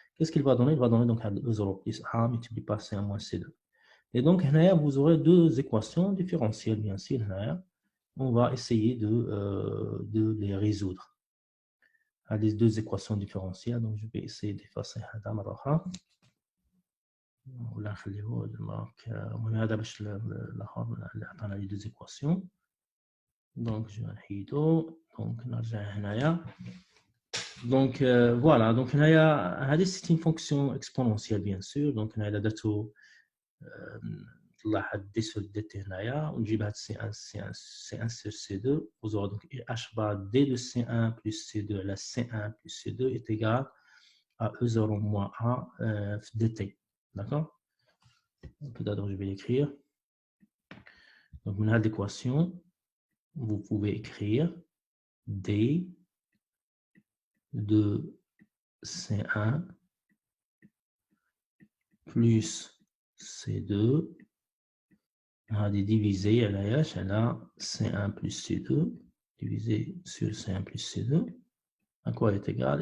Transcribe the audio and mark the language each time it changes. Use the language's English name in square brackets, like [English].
[French] qu'est-ce qu'il va donner? Il va donner donc E0 plus A multiplié par C1 moins C2. Et donc, vous aurez deux équations différentielles, bien sûr. On va essayer de les résoudre. Les deux équations différentielles. Donc, je vais essayer d'effacer [Arabic] هذا مرة أخرى. ولا نخليه دونك المهم هذا باش الآخر اللي عطانا لي [French] deux équations. Donc, je vais [Arabic] نحيدو. Donc, نرجع هنايا. [French] Donc, voilà. Donc, c'est une fonction exponentielle, bien sûr. Donc, on a [Arabic] درتو تلاحظ [French] دي سور دي تي [Arabic] هنايا ونجيب هاد [French] C1 sur C2. Vous aurez donc H bar D de C1 plus C2 à la C1 plus C2 est égal à E0 moins A dt. D'accord? Peut-être je vais l'écrire. Donc, on a l'équation. Vous pouvez écrire D de C1 plus C2 on a divisé à la H, elle a C1 plus C2 divisé sur C1 plus C2. À quoi est égal?